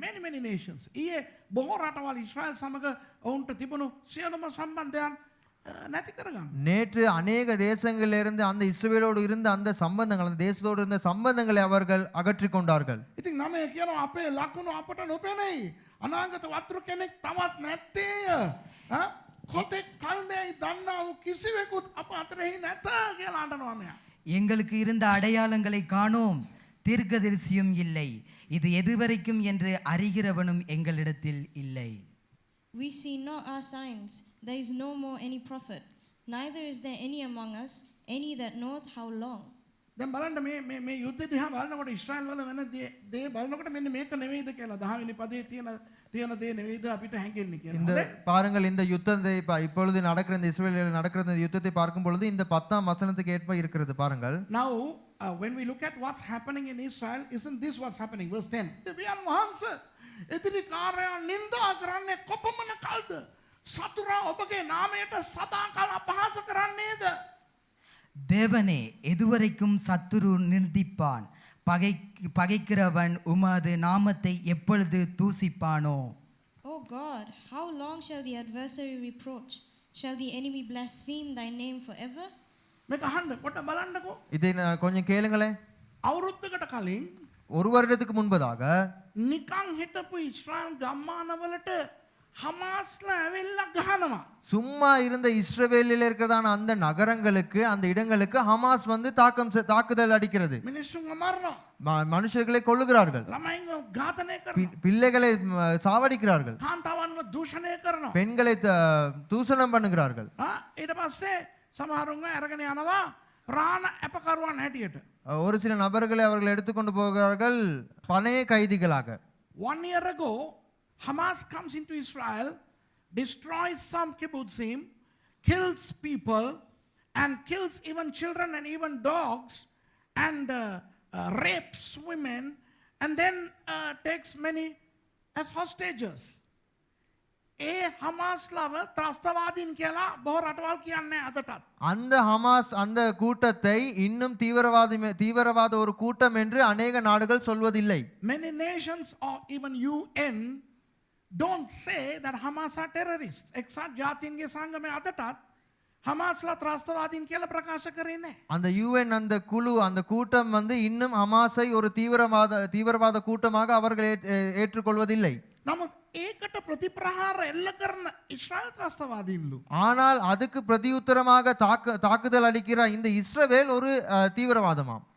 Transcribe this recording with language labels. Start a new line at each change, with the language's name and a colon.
English: Many nations.
Sinhala: ඊයේ බොහෝ රටවල් ඉස්රායල් සමග ඔවුන්ට තිබුණු සියලුම සම්බන්ධයන් නැති කරගන්න.
Tamil: நேற்று அநேக தேசங்களிலிருந்து அந்த இஸ்ரவேலோடு இருந்த அந்த சம்பந்தங்கள் அந்த தேசத்தோடு இருந்த சம்பந்தங்களை அவர்கள் அகற்றி கொண்டார்கள்.
Sinhala: ඉතින් නමේ කියනවා අපේ ලකුණු අපට නොපෙනෙයි. අනාගත වතුරු කෙනෙක් තවත් නැත්තේය. කොතෙක් කල්දැයි දන්නා වූ කිසිවෙකුත් අප අතරෙහි නැත කියලා අඬනවා මෙයා.
Tamil: எங்களுக்கு இருந்த அடையாளங்களை காணோம், தீர்க்கதரிசியும் இல்லை, இது எதுவரைக்கும் என்று அறிகிறவனும் எங்களிடத்தில் இல்லை.
English: We see not our signs. There is no more any prophet. Neither is there any among us, any that knoweth how long.
Sinhala: දැන් බලන්න මේ යුද්ධ දිහා බලනකොට ඉස්රායල් වල වෙන දේ බලනකොට මෙන්න මේක නෙවෙයිද කියලා 10 වෙනි පදේ තියෙන දේ නෙවෙයිද අපිට හැංගෙන්නේ කියලා.
Tamil: இந்த பாருங்கள் இந்த யுத்தத்தை இப்பொழுது நடக்கிற இந்த இஸ்ரவேலில் நடக்கிற இந்த யுத்தத்தை பார்க்கும் பொழுது இந்த 10ஆம் வசனத்துக்கு ஏற்ப இருக்கிறது பாருங்கள்.
English: Now when we look at what's happening in Israel, isn't this what's happening? Verse 10.
Sinhala: දෙවියන් වහන්සේ එදිරි කාර්යයන් නින්දා කරන්නේ කොපමණ කල්ද? සතුරා ඔබගේ නාමයට සදාකාල අපහාස කරන්නේද?
Tamil: தேவனே, எதுவரைக்கும் சத்துரு நிர்திப்பான், பகைக்கிறவன் உமது நாமத்தை எப்பொழுது தூசிப்பானோ?
English: O God, how long shall the adversary reproach? Shall the enemy blaspheme thy name forever?
Sinhala: මේක අහන්න පොඩ්ඩක් බලන්නකෝ.
Tamil: இதை கொஞ்சம் கேளுங்களேன்.
Sinhala: අවුරුද්දකට කලින්
Tamil: ஒரு வருடத்துக்கு முன்பதாக
Sinhala: නිකන් හිටපු ඉස්රායල් ගම්මානවලට ஹமாஸ்ல ඇවිල්ලා ගහනවා.
Tamil: சும்மா இருந்த இஸ்ரவேலில் இருக்கிறதான அந்த நகரங்களுக்கு அந்த இடங்களுக்கு ஹமாஸ் வந்து தாக்குதல் அடிக்கிறது.
Sinhala: මිනිස්සුන්ව මරනවා.
Tamil: மனுஷர்களை கொல்லுகிறார்கள்.
Sinhala: ළමයින්ව ඝාතනය කරනවා.
Tamil: பிள்ளைகளை சாவடிக்கிறார்கள்.
Sinhala: කාන්තාවන්ව දූෂණය කරනවා.
Tamil: பெண்களை தூஷணம் பண்ணுகிறார்கள்.
Sinhala: ඊට පස්සේ සමහරුන්ව අරගෙන යනවා ප්‍රාණ අපකරුවන් හැටියට.
Tamil: ஒரு சில நபர்களை அவர்கள் எடுத்துக்கொண்டு போகிறார்கள் பணைய கைதிகளாக.
English: 1 year ago Hamas comes into Israel, destroys some kibbutzim, kills people and kills even children and even dogs and rapes women and then takes many as hostages.
Sinhala: ඒ හමාස්ලව ත්‍රස්තවාදීන් කියලා බොහෝ රටවල් කියන්නේ අදටත්.
Tamil: அந்த ஹமாஸ் அந்த கூட்டத்தை இன்னும் தீவிரவாத ஒரு கூட்டம் என்று அநேக நாடுகள் சொல்வதில்லை.
English: Many nations or even UN don't say that Hamas are terrorists.
Sinhala: එක්සත් ජාතීන්ගේ සංගමය අදටත් ஹமாஸ்ல ත්‍රස්තවාදීන් කියලා ප්‍රකාශ කරේ නැහැ.
Tamil: அந்த UN அந்த குழு அந்த கூட்டம் இன்னும் ஹமாஸை ஒரு தீவிரவாத கூட்டமாக அவர்கள் ஏற்றுக்கொள்வதில்லை.
Sinhala: නමුත් ඒකට ප්‍රතිප්‍රහාර එල්ල කරන ඉස්රායල් ත්‍රස්තවාදීන්ලු.
Tamil: ஆனால் அதுக்கு பிரதியுத்தரமாக தாக்குதல் அளிக்கிற இந்த இஸ்ரவேல் ஒரு தீவிரவாதமாம்.